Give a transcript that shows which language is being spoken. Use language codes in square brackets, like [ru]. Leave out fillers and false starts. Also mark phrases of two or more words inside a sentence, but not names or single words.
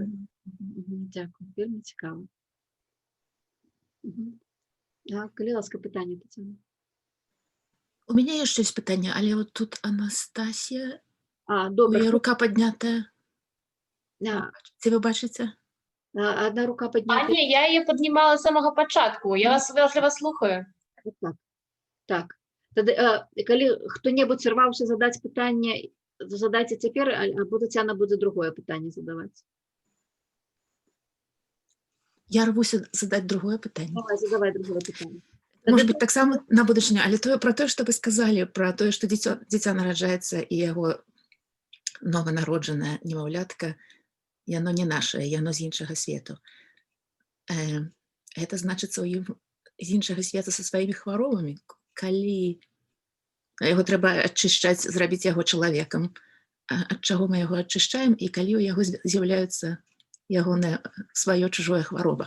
[be] Дзякую, вельмі цікава. Калі ласка, пытанне, Тацяна. [ru] У меня [be] яшчэ ёсць пытанне, але вот тут Анастасія, у Добра. яе рука паднятая. Ці вы бачыце? [ru] Одна рука поднята. Не, я ее поднимала с самого початку. [be] Я вас слухаю. Так. Тады, калі хто-небудзь сарваўся задаць пытанне, задайце цяпер, або Тацяна будзе другое пытанне задаваць. Я рвуся задаць другое пытанне. Задавай другое пытанне. [ru] Может быть, [be] таксама на будучыню, але про тое, што вы сказалі, про тое, што дзіця нараджаецца і яго нованароджаная немаўлятка, яно не нашае, яно з іншага свету. Гэта значыцца ў ім з іншага свету са сваімі хваробамі, калі яго трэба ачышчаць, зрабіць яго чалавекам, ад чаго мы яго ачышчаем, і калі ў яго з'яўляецца ягонае сваё чужое хвароба.